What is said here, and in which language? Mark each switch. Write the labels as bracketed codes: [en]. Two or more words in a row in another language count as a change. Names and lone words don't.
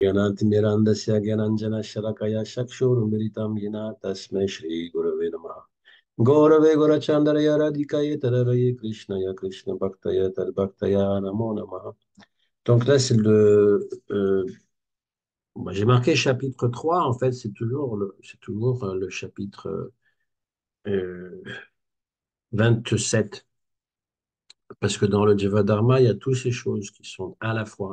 [sa] अज्ञानातिमिरान्धस्य ज्ञानाञ्जनशलाकया चक्षुरुन्मिलितं येन तस्मै श्रीगुरवे नमः। गौरवे गुरचन्द्रय राधिकाय तररये कृष्णय कृष्णभक्तय तद्भक्तया नमो नमः। [fr] Donc là, moi, j'ai marqué chapitre 3. En fait, c'est toujours le chapitre 27. Parce que dans le Dharma, il y a toutes ces choses qui sont à la fois.